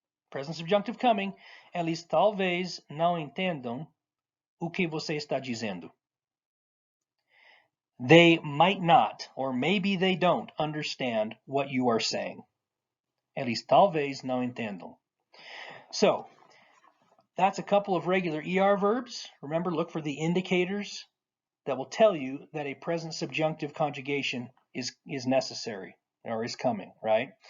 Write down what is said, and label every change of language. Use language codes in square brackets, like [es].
[en] Present subjunctive coming. [pt] Eles talvez não entendam o que você está dizendo. [en] they might not, or maybe they don't understand what you are saying. [pt] Eles talvez não entendam. [en] So that's a couple of regular ER verbs. Remember, look for the indicators that will tell you that a present subjunctive conjugation is necessary or is coming, right?